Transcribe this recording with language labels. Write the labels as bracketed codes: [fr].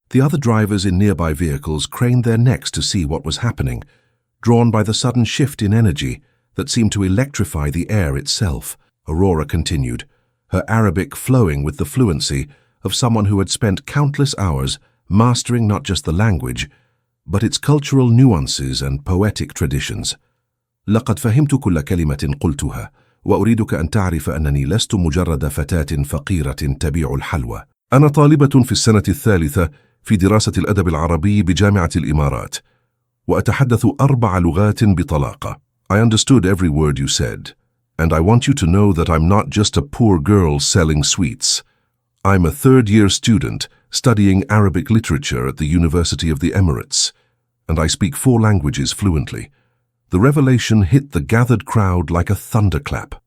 [en] The other drivers in nearby vehicles craned their necks to see what was happening, drawn by the sudden shift in energy that seemed to electrify the air itself. Aurora continued, her Arabic flowing with the fluency of someone who had spent countless hours mastering not just the language, but its cultural nuances and poetic traditions. [ar] لقد فهمت كل كلمة قلتها، وأريدك أن تعرف أنني لست مجرد فتاة فقيرة تبيع الحلوى. أنا طالبة في السنة الثالثة في دراسة الأدب العربي بجامعة الإمارات، وأتحدث 4 لغات بطلاقة. [en] I understood every word you said, and I want you to know that I'm not just a poor girl selling sweets. I'm a third-year student studying Arabic literature at the University of the Emirates, and I speak 4 languages fluently. The revelation hit the gathered crowd like a thunderclap.